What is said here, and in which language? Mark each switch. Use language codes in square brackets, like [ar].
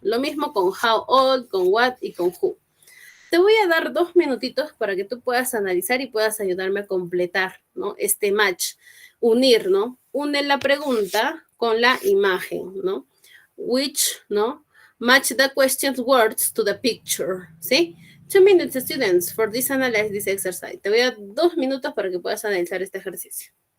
[es] Lo mismo con how old, con what y con who. Te voy a dar 2 minutitos para que tú puedas analizar y puedas ayudarme a completar, ¿no? Este match, unir, ¿no? Une la pregunta con la imagen, ¿no? [en] Which, ¿no? Match the question's words to the picture, ¿sí? 2 minutes, students, for this analyze this exercise. [es] Te voy a dar 2 minutos para que puedas analizar este ejercicio.